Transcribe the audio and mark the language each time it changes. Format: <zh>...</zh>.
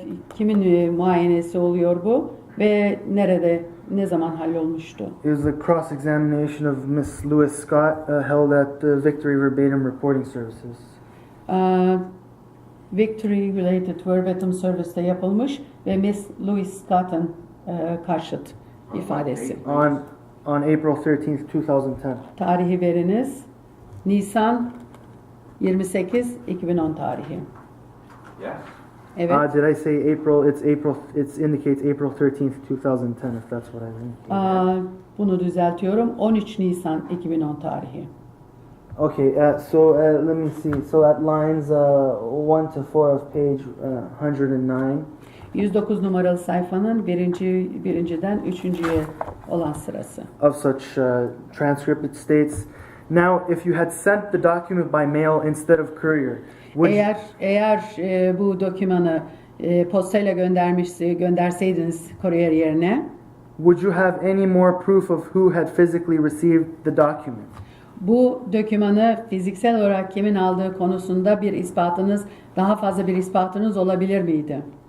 <tr>kimin muayenesi oluyor bu ve ne zaman hallolmuştu?</tr> <en>It was the cross-examination of Miss Lewis Scott held at the Victory Verbatim Reporting Services.</en> <tr>Victory Related Verbatim Service'te yapılmış ve Miss Louis Scott'ın karşıt ifadesi.</tr> <en>On April 13th, 2010.</en> <tr>Tarihi veriniz Nisan 28 2010 tarihi.</tr> <en>Yes.</en> <tr>Evet.</tr> <en>Did I say April? It indicates April 13th, 2010, if that's what I mean.</en> <tr>Bunu düzeltiyorum. 13 Nisan 2010 tarihi.</tr> <en>Okay, so let me see. So at lines 1 to 4 of page 109.</en> <tr>109 numaralı sayfanın birinciden 3.'ye olan sırası.</tr> <en>Of such transcript, it states, "Now, if you had sent the document by mail instead of courier,</en> <tr>Eğer bu dokümanı postayla gönderseydiniz kuryer yerine,</tr> <en>would you have any more proof of who had physically received the document?"</en> <tr>Bu dokümanı fiziksel olarak kimin aldığı konusunda daha fazla bir ispatınız olabilir miydi?</tr>